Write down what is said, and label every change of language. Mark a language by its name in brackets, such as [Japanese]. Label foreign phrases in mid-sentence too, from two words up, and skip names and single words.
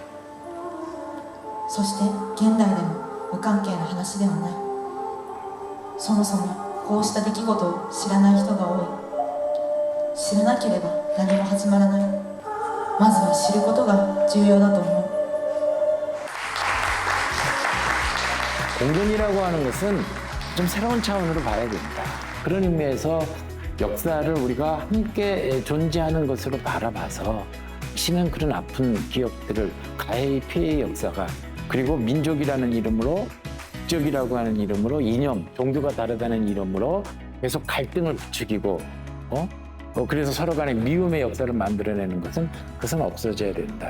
[Japanese] そして現代でも無関係な話ではない。そもそもこうした出来事を知らない人が多い。知らなければ何も始まらない。まずは知ることが重要だと思う。 [Korean] 공존이라고 하는 것은 좀 새로운 차원으로 봐야 된다. 그런 의미에서 역사를 우리가 함께 존재하는 것으로 바라봐서 시는 그런 아픈 기억들을 가해의 피해의 역사가 그리고 민족이라는 이름으로 국적이라고 하는 이름으로 이념, 종교가 다르다는 이름으로 계속 갈등을 부추기고 그래서 서로 간의 미움의 역사를 만들어내는 그것은 없어져야 된다.